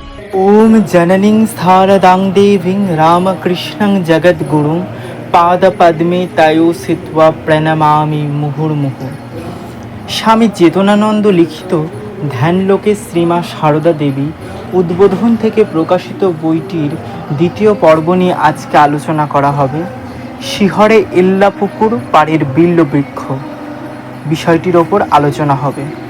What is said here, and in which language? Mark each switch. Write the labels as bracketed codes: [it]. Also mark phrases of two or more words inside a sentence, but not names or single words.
[sa] ॐ जननीं शारदां देवीं रामकृष्णं जगद्गुरुं पादपद्मे तयो स्थित्वा প্রণমামি মুহুর্মুহু। [bn] স্বামী চেতনানন্দ লিখিত ধ্যানলোকে শ্রীমা সারদা দেবী উদ্বোধন থেকে প্রকাশিত বইটির দ্বিতীয় পর্ব নিয়ে আজকে আলোচনা করা হবে। শিহরে এল্লাপুকুর পাড়ের বিল্ববৃক্ষ বিষয়টির ওপর আলোচনা হবে।